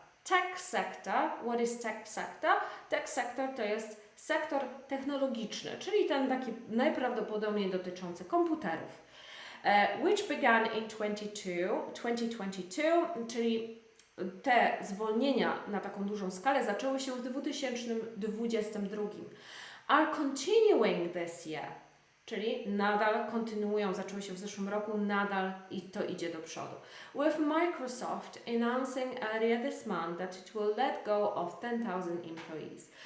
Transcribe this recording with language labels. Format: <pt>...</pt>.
<en>Tech sector, what is tech sector?</en> <pl>Tech sector to jest sektor technologiczny, czyli ten taki najprawdopodobniej dotyczący komputerów.</pl> <en>Which began in 2022,</en> <pl>czyli te zwolnienia na taką dużą skalę zaczęły się w 2022.</pl> <en>Are continuing this year,</en> <pl>czyli nadal kontynuują, zaczęły się w zeszłym roku, nadal i to idzie do przodu.</pl> <en>With Microsoft announcing earlier this month that it will let go of 10,000 employees.</en>